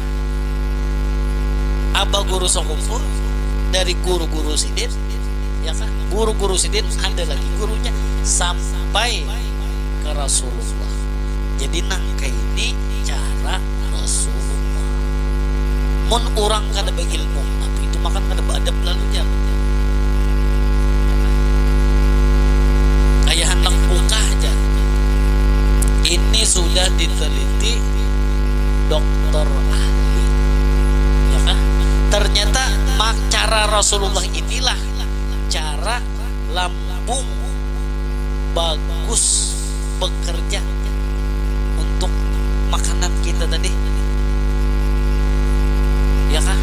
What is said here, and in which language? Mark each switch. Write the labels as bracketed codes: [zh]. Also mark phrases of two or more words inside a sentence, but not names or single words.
[bjn] Abah guru sekumpul dari guru-guru sidin, ya kah? Guru-guru sidin ada lagi gurunya sampai ke Rasulullah. Jadi nangke ini cara Rasulullah. Mun orang kada berilmu, tapi itu makan kada beadab lalunya. Kayak hendak buka aja. Ini sudah diteliti dokter ahli, ya kah? Ternyata cara Rasulullah inilah cara lambung bagus bekerja untuk makanan kita tadi, ya kah?